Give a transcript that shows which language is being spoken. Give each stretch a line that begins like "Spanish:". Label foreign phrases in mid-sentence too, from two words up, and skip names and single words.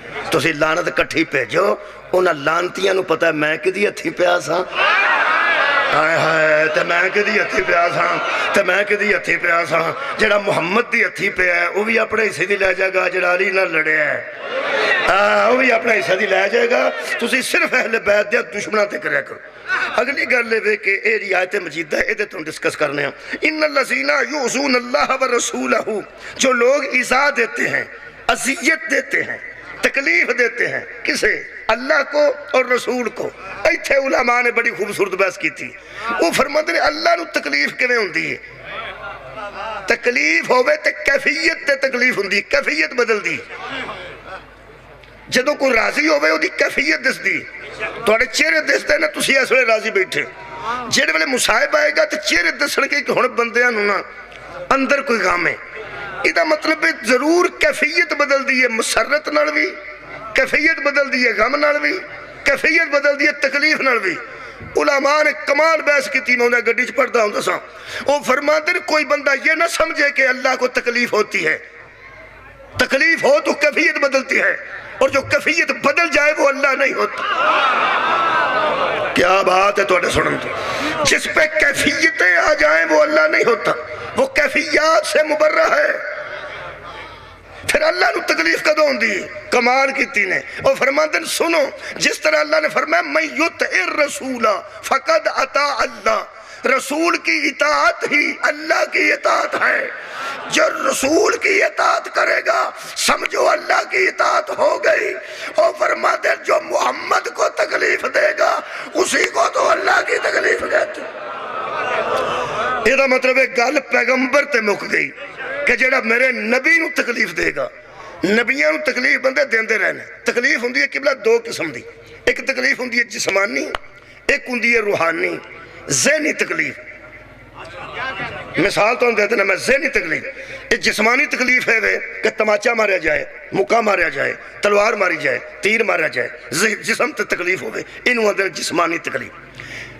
Punjabi: ਤੁਸੀਂ ਲਾਨਤ ਇਕੱਠੀ ਭੇਜੋ, ਉਹਨਾਂ ਲਾਨਤੀਆਂ ਨੂੰ ਪਤਾ ਮੈਂ ਕਿਹਦੀ ਹੱਥੀਂ ਪਿਆ ਸਾਂ। ਹਾਏ ਹਾਏ, ਤੇ ਮੈਂ ਕਿਹਦੀ ਹੱਥੀਂ ਪਿਆ ਸਾਂ, ਤੇ ਮੈਂ ਕਿਹਦੀ ਹੱਥੀਂ ਪਿਆ ਸਾਂ। ਜਿਹੜਾ ਮੁਹੰਮਦ ਦੀ ਹੱਥੀਂ ਪਿਆ ਉਹ ਵੀ ਆਪਣੇ ਹਿੱਸੇ ਦੀ ਲੈ ਜਾਏਗਾ, ਜਿਹੜਾ ਅਲੀ ਨਾਲ ਲੜਿਆ ਉਹ ਵੀ ਆਪਣਾ ਹਿੱਸਾ ਦੀ ਲੈ ਜਾਏਗਾ। ਤੁਸੀਂ ਸਿਰਫ ਅਹਿਲੇ ਬੈਤ ਦੇ ਦੁਸ਼ਮਣਾਂ ਤੇ ਕਰਿਆ کرو۔
Urdu: اگلی گل یہ کہ یہ آیت مجیدہ ہے، یہ تو ڈسکس کرنے ہیں۔
Arabic: ان الذین یؤذون اللہ ورسولہ،
Urdu: جو لوگ ایذا دیتے ہیں، اذیت دیتے ہیں، تکلیف دیتے ہیں، کسے؟ اللہ کو اور رسول کو۔ ایتھے علماء نے بڑی خوبصورت بحث کی تھی۔ وہ فرماتے ہیں
Punjabi: اللہ نو تکلیف کیویں ہوندی ہے؟ تکلیف ہوے تے کیفیت تے تکلیف ہوندی، کیفیت بدلدی۔ جدوں کوئی راضی ہوے اودی کیفیت دسدی، تواڈے چہرے دسدے نے تسی اس ویلے راضی بیٹھے۔ جہڑے ویلے مصائب آئے گا تو چہرے دسن گے کہ ہن بندیاں نوں نا اندر کوئی غم ہے۔ یہ مطلب ہے ضرور کیفیت بدل دی ہے، مسرت نال بھی کیفیت بدل دی ہے، غم نال بھی کیفیت بدل دی ہے، تکلیف نال بھی۔
Urdu: علماء نے کمال بحث کی تھی، میں انہیں گڈی چ پڑھتا ہوں دساں۔ وہ فرماتے ہیں کوئی بندہ یہ نہ سمجھے کہ اللہ کو تکلیف ہوتی ہے، تکلیف ہو تو کیفیت بدلتی ہے، اور جو کیفیت بدل جائے وہ اللہ نہیں ہوتا۔ کیا بات ہے توڑے سنن تو، جس پہ کیفیتیں آ جائیں وہ اللہ نہیں ہوتا، وہ کیفیات سے مبرہ ہے۔
Punjabi: پھر اللہ نو تکلیف کدوں ہوندی؟
Urdu: کمال کیتی نے۔ اور فرماتے ہیں سنو، جس طرح اللہ نے فرمایا
Arabic: من یطع الرسول فقد اطاع اللہ،
Urdu: رسول کی اطاعت ہی اللہ کی اطاعت ہے۔ جو رسول کی اطاعت کرے گا سمجھو اللہ کی اطاعت ہو گئی۔ اور فرماتے ہیں جو محمد کو تکلیف دے گا اسی کو تو اللہ کی تکلیف کہتے ہیں۔
Punjabi: یہ مطلب ہے گل پیغمبر تے مک گئی کہ جڑا میرے نبی نو تکلیف دے گا۔ نبیوں نو تکلیف بندے دیندے رہنے۔ تکلیف ہوندی ہے قبلہ دو قسم دی، ایک تکلیف ہوندی ہے جسمانی، ایک ہوندی ہے روحانی، ذہنی تکلیف۔ مثال تو ہم دیتے ہیں میں ذہنی تکلیف، ایک جسمانی تکلیف ہے کہ تماچا ماریا جائے، مکہ ماریا جائے، تلوار ماری جائے، تیر ماریا جائے، جسم تے تکلیف ہوئے، انہوں اندر جسمانی تکلیف۔